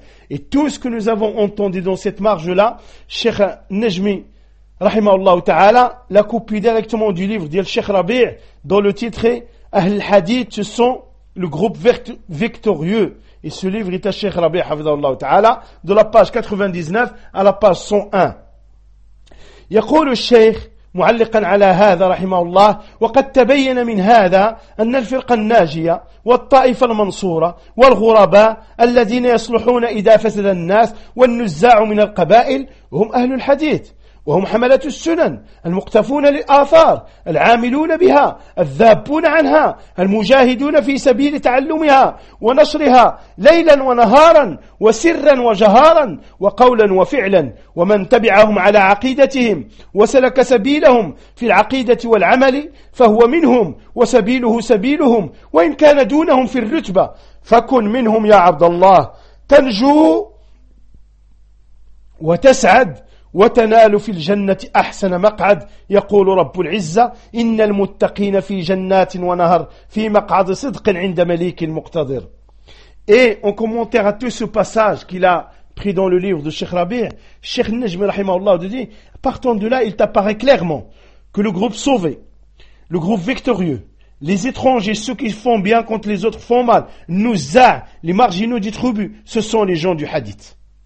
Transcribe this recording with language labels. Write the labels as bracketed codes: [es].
[fr] Et tout ce que nous avons entendu dans cette marge-là, Cheikh Najmi, rahimahullah ta'ala, l'a copié directement du livre de Cheikh Rabi', dont le titre est Ahl Hadith, ce sont le groupe victorieux. Et ce livre est à Cheikh Rabi', hafidhahullah ta'ala, de la page 99 à la page 101. [ar] Yaqulu Cheikh, معلقا على هذا رحمه الله، وقد تبين من هذا أن الفرقة الناجية والطائفة المنصورة والغرباء الذين يصلحون إذا فسد الناس والنزاع من القبائل هم أهل الحديث، وهم حملة السنن المقتفون للآثار، العاملون بها، الذابون عنها، المجاهدون في سبيل تعلمها ونشرها ليلا ونهارا وسرا وجهارا وقولا وفعلا، ومن تبعهم على عقيدتهم وسلك سبيلهم في العقيدة والعمل فهو منهم وسبيله سبيلهم، وإن كان دونهم في الرتبة فكن منهم يا عبد الله، تنجو وتسعد وتنال في الجنة أحسن مقعد. يقول رب العزة: إن المتقين في جنات ونهر في مقعد صدق عند مليك مقتدر. [fr] Et en commentaire à tout ce passage qu'il a pris dans le livre de Cheikh Rabi', Cheikh Najmi rahimahullah dit: partant de là, il t'apparaît clairement que le groupe sauvé, le groupe victorieux, les étrangers, ceux qui font bien quand les autres font mal, nous'a, les marginaux du tribu, ce sont les gens du hadith.